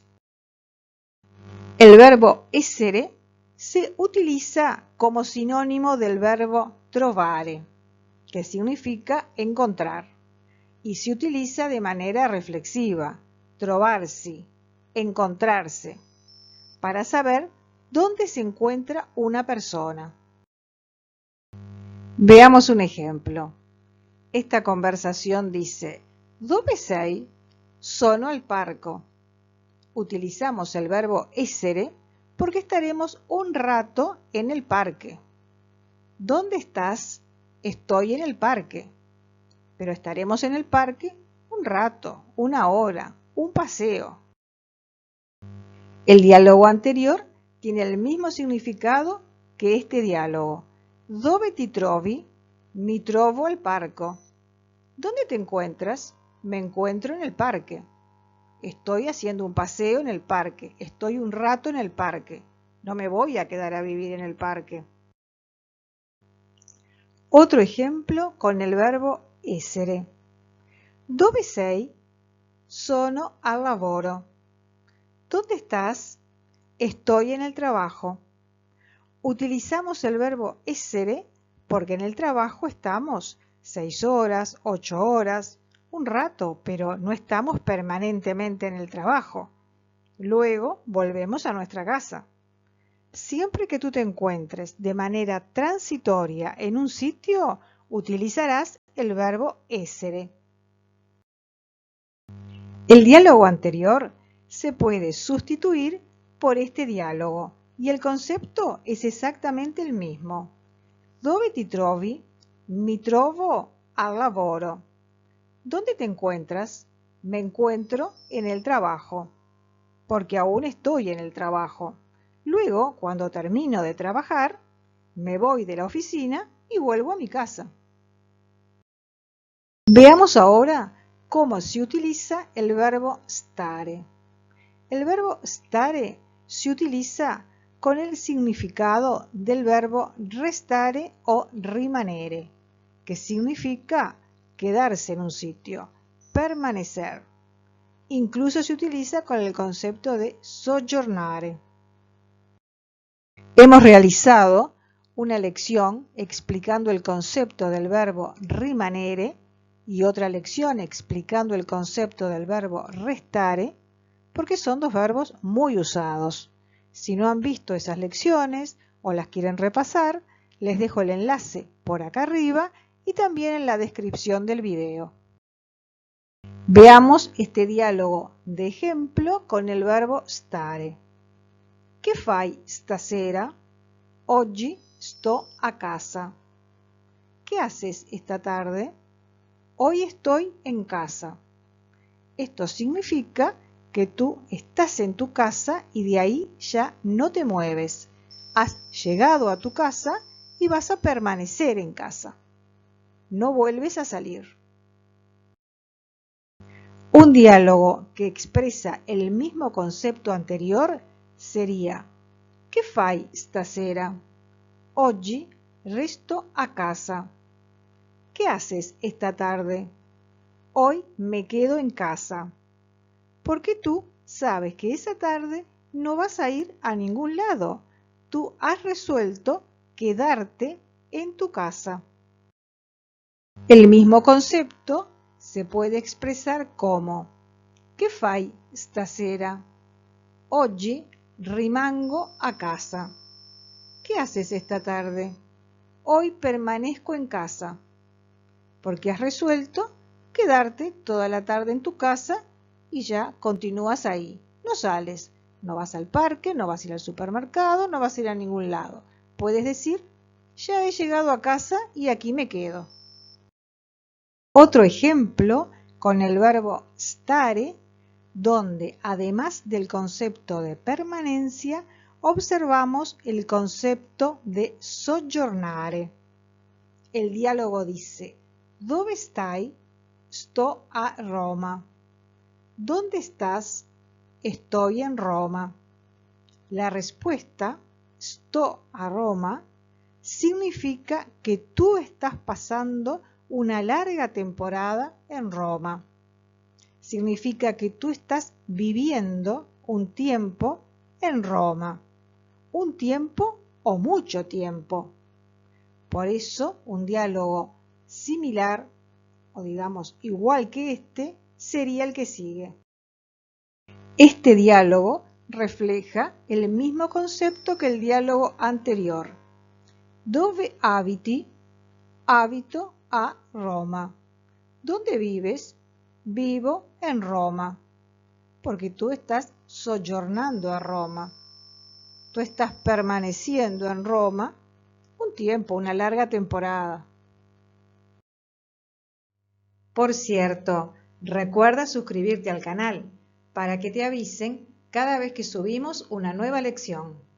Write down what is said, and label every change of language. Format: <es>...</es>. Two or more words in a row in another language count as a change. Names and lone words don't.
<es>El verbo essere se utiliza como sinónimo del verbo trovare, que significa encontrar, y se utiliza de manera reflexiva, trovarsi, encontrarse, para saber dónde se encuentra una persona. Veamos un ejemplo. Esta conversación dice:</es> <it>¿Dove sei? Sono al parco.</it> <es>Utilizamos el verbo essere porque estaremos un rato en el parque. ¿Dónde estás? Estoy en el parque. Pero estaremos en el parque un rato, una hora, un paseo. El diálogo anterior tiene el mismo significado que este diálogo.</es> <it>Dove ti trovi? Mi trovo al parco.</it> <es>¿Dónde te encuentras? Me encuentro en el parque. Estoy haciendo un paseo en el parque. Estoy un rato en el parque. No me voy a quedar a vivir en el parque. Otro ejemplo con el verbo essere.</es> <it>Dove sei? Sono al lavoro.</it> <es>¿Dónde estás? Estoy en el trabajo. Utilizamos el verbo essere porque en el trabajo estamos 6 horas, 8 horas, un rato, pero no estamos permanentemente en el trabajo. Luego volvemos a nuestra casa. Siempre que tú te encuentres de manera transitoria en un sitio, utilizarás el verbo essere. El diálogo anterior se puede sustituir por este diálogo y el concepto es exactamente el mismo.</es> <it>Dove ti trovi? Mi trovo al lavoro.</it> <es>¿Dónde te encuentras? Me encuentro en el trabajo, porque aún estoy en el trabajo. Luego, cuando termino de trabajar, me voy de la oficina y vuelvo a mi casa. Veamos ahora cómo se utiliza el verbo stare. El verbo stare se utiliza con el significado del verbo restare o rimanere, que significa quedarse en un sitio, permanecer. Incluso se utiliza con el concepto de soggiornare. Hemos realizado una lección explicando el concepto del verbo rimanere y otra lección explicando el concepto del verbo restare, porque son dos verbos muy usados. Si no han visto esas lecciones o las quieren repasar, les dejo el enlace por acá arriba y también en la descripción del video. Veamos este diálogo de ejemplo con el verbo stare.</es> <it>Che fai stasera? Oggi sto a casa.</it> <es>¿Qué haces esta tarde? Hoy estoy en casa. Esto significa que tú estás en tu casa y de ahí ya no te mueves. Has llegado a tu casa y vas a permanecer en casa. No vuelves a salir. Un diálogo que expresa el mismo concepto anterior sería:</es> <it>Che fai stasera? Oggi resto a casa.</it> <es>¿Qué haces esta tarde? Hoy me quedo en casa. Porque tú sabes que esa tarde no vas a ir a ningún lado, tú has resuelto quedarte en tu casa. El mismo concepto se puede expresar como</es> <it>«Che fai stasera?» Oggi rimango a casa.</it> <es>¿Qué haces esta tarde? Hoy permanezco en casa. Porque has resuelto quedarte toda la tarde en tu casa y ya continúas ahí. No sales, no vas al parque, no vas a ir al supermercado, no vas a ir a ningún lado. Puedes decir, ya he llegado a casa y aquí me quedo. Otro ejemplo con el verbo stare, donde además del concepto de permanencia, observamos el concepto de soggiornare. El diálogo dice,</es> <it>¿dove stai? Sto a Roma.</it> <es>¿Dónde estás? Estoy en Roma. La respuesta,</es> <it>sto a Roma,</it> <es>significa que tú estás pasando una larga temporada en Roma. Significa que tú estás viviendo un tiempo en Roma. Un tiempo o mucho tiempo. Por eso, un diálogo similar, o digamos igual que este, sería el que sigue. Este diálogo refleja el mismo concepto que el diálogo anterior.</es> <it>Dove abiti? Abito a Roma.</it> <es>¿Dónde vives? Vivo en Roma. Porque tú estás</es> <it>soggiornando a Roma.</it> <es>Tú estás permaneciendo en Roma un tiempo, una larga temporada. Por cierto, recuerda suscribirte al canal para que te avisen cada vez que subimos una nueva lección.</es>